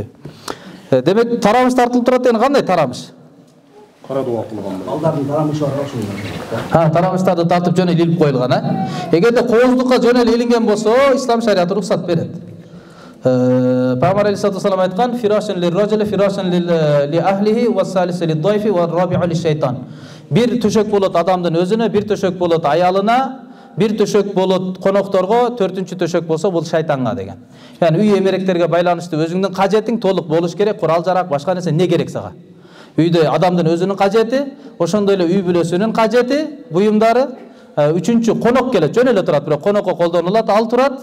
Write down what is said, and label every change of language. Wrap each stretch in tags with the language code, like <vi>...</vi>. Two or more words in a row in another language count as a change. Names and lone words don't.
<ky>Демек тарамыш тартылып турат деген кандай тарамыш? Кара дуба кылган. Балдардын тарамышы бар ошол. Тарамыштарды тартып жөн эле илип коюлган, Эгерде кооздукка жөн эле илинген болсо, ислам шариаты уруксат берет. Пайгамбар</ky> <ar>عليه الصلاة والسلام</ar> <ky>айткан:</ky> <ar>"فراشا للرجل فراشا لأهله والثالث للضيف والرابع للشيطان."</ar> <ky>Бир төшөк болот адамдын өзүнө, бир төшөк болот аялына, бир төшөк болот конокторго, төртүнчү төшөк болсо бул шайтанга деген. Яны үй эмеректерге байланыштуу өзүңдүн кажетиң толук болуш керек, курал-жарак, башка нерсе не керек сага? Үйдө адамдын өзүнүн кажети, ошондой эле үй бүлөсүнүн кажети, буюмдары, үчүнчү конок келет, жөн эле турат, бирок конокко колдонулат, ал турат.</ky>